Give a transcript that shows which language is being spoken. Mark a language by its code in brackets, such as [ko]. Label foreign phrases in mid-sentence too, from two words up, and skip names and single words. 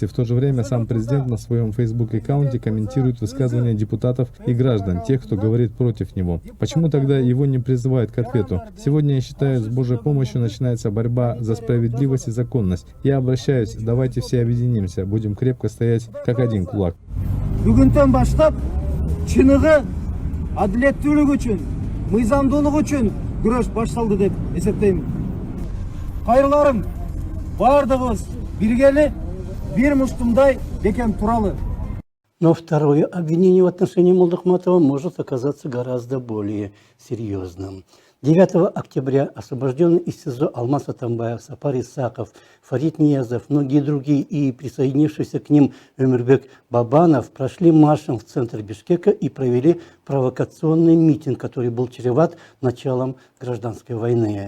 [ru] В то же время сам президент на своем Facebook-аккаунте комментирует высказывания депутатов и граждан, тех, кто говорит против него. Почему тогда его не призывают к ответу? Сегодня, я считаю, с Божьей помощью начинается борьба за справедливость и законность. Я обращаюсь, давайте все объединимся, будем крепко стоять, как один кулак. [ky] Күрөш башталды деп эсептейм. Кайрыларым, бардыгыбыз биргели бир муштумдай бекем туралы. [ru] Но второе обвинение в отношении Молдохматова может оказаться гораздо более серьезным. 9 октября освобожденный из СИЗО Алмаз Атамбаев, Сапар Исаков, Фарид Ниязов, многие другие и присоединившийся к ним Өмирбек Бабанов прошли маршем в центр Бишкека и провели провокационный митинг, который был чреват началом гражданской войны.